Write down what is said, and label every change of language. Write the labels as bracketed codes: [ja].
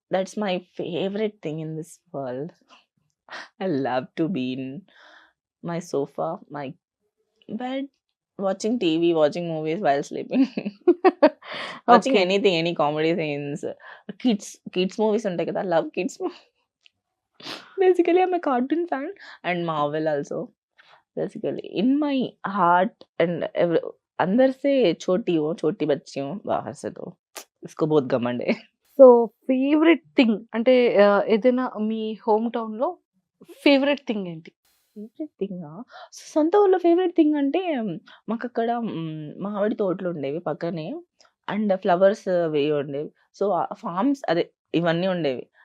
[en] That's my favourite thing in this world. I love to be in my sofa, my bed, watching TV, watching movies while sleeping. Watching okay. [te] Anything, any comedy scenes, kids movies ఉంటాయి కదా! [en] Love kids basically I'm a cartoon fan and Marvel also. Basically in my heart and [hi] अंदर से छोटी हो, छोटी बच्ची हूँ, बाहर से तो इसको बहुत घमंड है. [te] సో, ఫేవరెట్ థింగ్ అంటే ఏదైనా మీ హోమ్ టౌన్‌లో ఫేవరెట్ థింగ్ ఏంటి? ఫేవరెట్ థింగా? సొంత ఊర్లో ఫేవరెట్ థింగ్ అంటే మాకక్కడ మామిడి తోటలుండేవి పక్కనే. అండ్ ఫ్లవర్స్ అవి ఉండేవి. సో, ఫార్మ్స్ అదే ఇవన్నీ ఉండేవి.